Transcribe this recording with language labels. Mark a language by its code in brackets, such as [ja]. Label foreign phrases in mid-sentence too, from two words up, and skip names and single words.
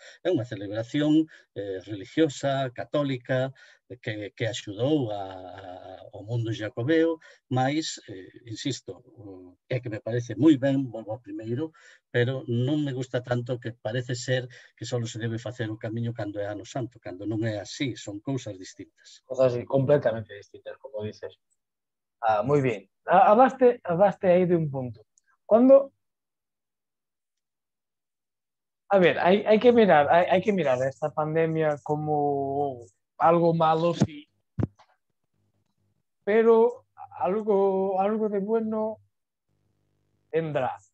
[gl] É unha celebración religiosa, católica, que axudou ao mundo xacobeo, mas, insisto, é que me parece moi ben, volvo ao primeiro, pero non me gusta tanto que parece ser que só se debe facer o camiño cando é ano santo, cando non é así, son cousas distintas. [es] Cosas completamente distintas, como dices. Muy bien. Hablaste ahí de un punto. Cuando, a ver, hay que mirar esta pandemia como algo malo, sí, pero algo de bueno tendrá.